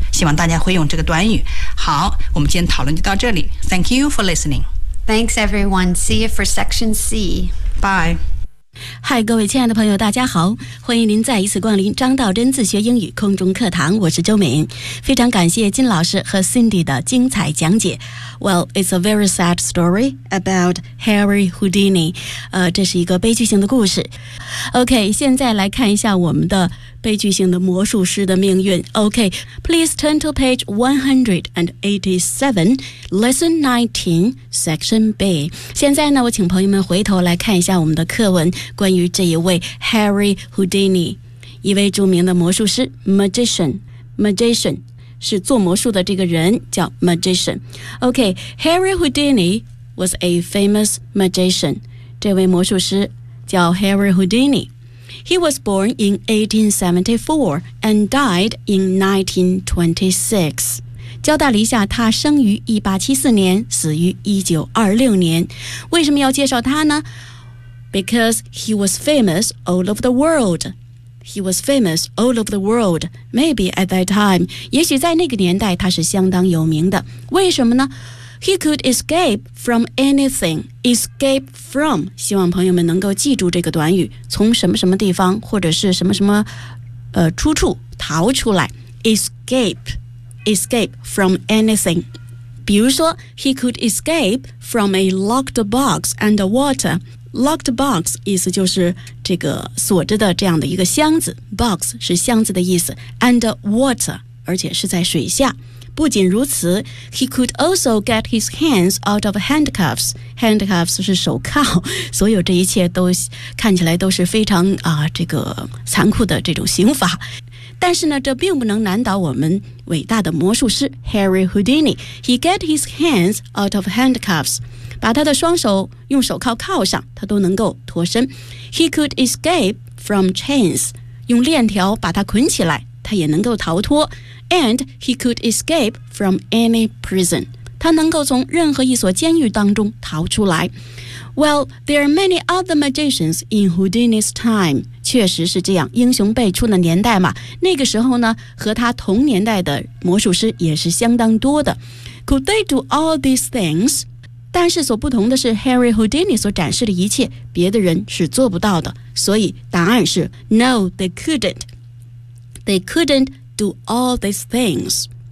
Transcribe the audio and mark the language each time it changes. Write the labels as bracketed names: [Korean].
[Chinese] 希望大家会用这个短语。好，我们今天讨论就到这里。 [English] Thank you for listening. Thanks everyone. See you for section C. Bye. [Chinese] 嗨，各位亲爱的朋友，大家好，欢迎您再一次光临张道真自学英语空中课堂，我是周敏，非常感谢金老师和 Cindy 的精彩讲解。 [English] Well, it's a very sad story about Harry Houdini. [Chinese] 这是一个悲剧性的故事。 [English] OK, [Chinese] 现在来看一下我们的悲剧性的魔术师的命运。 [English] OK, please turn to page 187, lesson 19, section B. [Chinese] 现在呢，我请朋友们回头来看一下我们的课文，关于这一位 Harry Houdini, 一位著名的魔术师 magician 是做魔术的这个人，叫 magician. [English] OK, Harry Houdini was a famous magician. [Chinese] 这位魔术师叫 [English] Harry Houdini. He was born in 1874 and died in 1926. [Chinese] 交代了一下，他生于1874年，死于1926年。为什么要介绍他呢？ [English] Because he was famous all over the world. He was famous all over the world. Maybe at that time. [Chinese] 也许在那个年代他是相当有名的。为什么呢？ [English] He could escape from anything. Escape from. [Chinese] 希望朋友们能够记住这个短语，从什么什么地方或者是什么什么、出处逃出来。 [English] Escape from anything. 比如说 He could escape from a locked box and water. Locked box [Chinese] 意思就是这个锁着的这样的一个箱子。 [English] Box [Chinese] 是箱子的意思。 [English] And water [Chinese] 而且是在水下。不仅如此 [English] ，he could also get his hands out of handcuffs. Handcuffs [Chinese] 是手铐。所有这一切都看起来都是非常这个残酷的这种刑罚。但是呢，这并不能难倒我们伟大的魔术师 Harry Houdini. [English] He get his hands out of handcuffs. [Chinese] 把他的双手用手铐铐上，他都能够脱身。 [English] He could escape from chains. [Chinese] 用链条把他捆起来，他也能够逃脱。 [English] And he could escape from any prison. [Chinese] 他能够从任何一所监狱当中逃出来。 [English] Well, there are many other magicians in Houdini's time. [Chinese] 确实是这样，英雄辈出的年代嘛。那个时候呢，和他同年代的魔术师也是相当多的。 [English] Could they do all these things? [Chinese] 但是所不同的是 ,Harry Houdini 所展示的一切别的人是做不到的。所以答案是 [English] No, they couldn't. They couldn't do all these things.